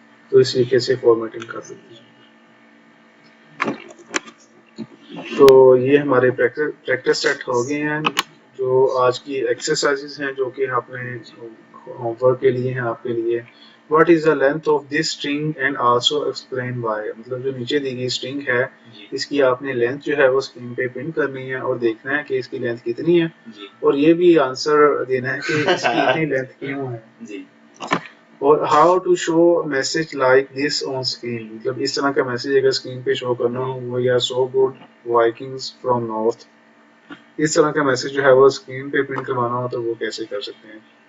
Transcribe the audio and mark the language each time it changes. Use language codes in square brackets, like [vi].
[hi] तो इस तरीके से फॉर्मेटिंग कर सकते हैं। तो ये हमारे प्रैक्टिस सेट हो गए हैं। जो आज की एक्सरसाइजेस हैं जो कि आपने होमवर्क के लिए हैं आपके लिए। [en] What is the length of this string and also explain why? [hi] मतलब जो नीचे दी गई स्ट्रिंग है इसकी आपने लेंथ जो है वो स्क्रीन पे प्रिंट करनी है और देखना है कि इसकी लेंथ कितनी है और ये भी आंसर देना है कि इसकी इतनी लेंथ क्यों है। और [en] how to show message like this on screen, [hi] मतलब इस तरह का मैसेज अगर स्क्रीन पे शो करना हो वो या so good Vikings from north, इस तरह का मैसेज जो है वो स्क्रीन पे प्रिंट करवाना हो तो वो कैसे कर सकते हैं।